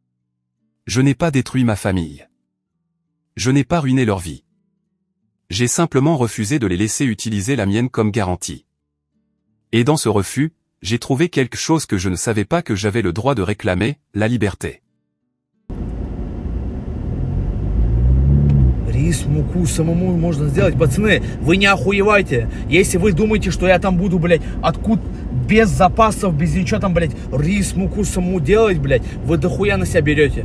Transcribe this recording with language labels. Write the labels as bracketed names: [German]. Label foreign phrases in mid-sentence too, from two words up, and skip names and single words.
[French] Je n'ai pas détruit ma famille. Je n'ai pas ruiné leur vie. J'ai simplement refusé de les laisser utiliser la mienne comme garantie. Et dans ce refus, j'ai trouvé quelque chose que je ne savais pas que j'avais le droit de réclamer: la liberté. [Russian] Рис, муку самому можно сделать. Пацаны, вы не охуевайте. Если вы думаете, что я там буду, блядь, откуда без запасов, без ничего там, блядь, рис, муку самому делать, блядь, вы дохуя на себя берете.